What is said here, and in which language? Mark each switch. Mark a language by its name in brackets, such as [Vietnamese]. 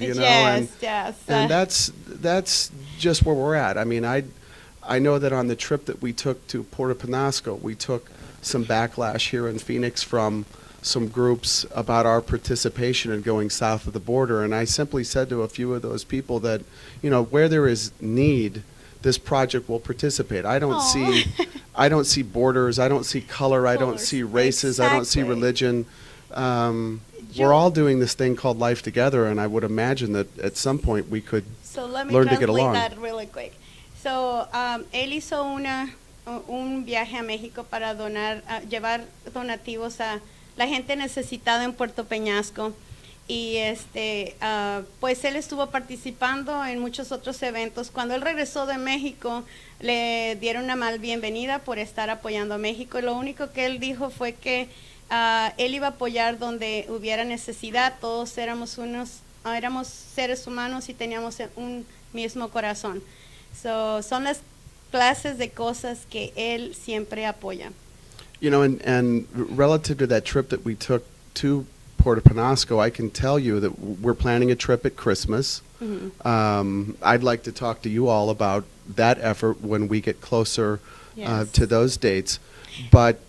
[English] You know, and that's just where we're at. I mean, I know that on the trip that we took to Puerto Penasco, we took some backlash here in Phoenix from some groups about our participation in going south of the border, and I simply said to a few of those people that, you know, where there is need, this project will participate. I don't see borders, I don't see color, I don't see races, I don't see religion. We're all doing this thing called life together, and I would imagine that at some point we could learn to get along. Let me translate that really quick. [Spanish] So, él hizo un viaje a México para llevar donativos a la gente necesitada en Puerto Peñasco, y pues él estuvo participando en muchos otros eventos. Cuando él regresó de México, le dieron una mal bienvenida por estar apoyando a México, y lo único que él dijo fue que él iba a apoyar donde hubiera necesidad. Todos éramos seres humanos y teníamos un mismo corazón. Son las clases de cosas que él siempre apoya. [English] You know, and relative to that trip that we took to Puerto Penasco, I can tell you that we're planning a trip at Christmas. I'd like to talk to you all about that effort when we get closer to those dates. But